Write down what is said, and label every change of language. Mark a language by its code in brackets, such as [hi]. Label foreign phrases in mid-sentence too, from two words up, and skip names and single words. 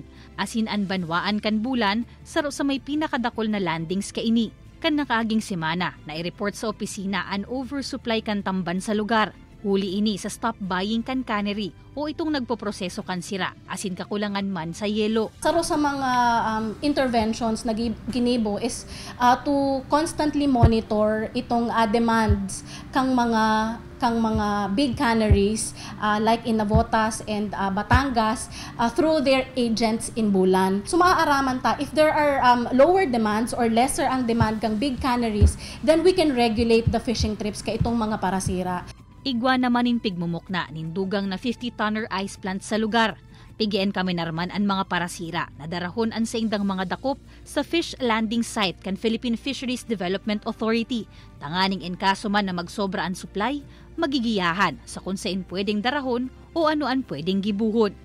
[bik] Asin an banwaan kan bulan, saro sa may pinakadakol na landings kaini. Kan nakaaging semana na i-report sa opisina an oversupply kan tamban sa lugar. Huli ini sa [en] stop buying [bik] kan cannery o itong nagpoproseso kan sira, asin kakulangan man sa yelo. Saro sa mga interventions na ginibo [en] is to constantly monitor itong demands [bik] kang mga [en] big canneries like in Navotas and Batangas through their agents in Bulan. [bik] So maaaraman ta, [en] if there are lower demands or lesser ang demand kang big canneries, then we can regulate the fishing trips [bik] kay itong mga parasira. Igwa naman in pigmumukna nindugang na 50-tonner ice plant sa lugar. Pigien kami narman ang mga parasira na darahon ang sa indang mga dakop sa fish landing site kan Philippine Fisheries Development Authority. Tanganing in kaso man na magsobra ang supply, magigiyahan sa kung saan pwedeng darahon o anoan pwedeng gibuhon.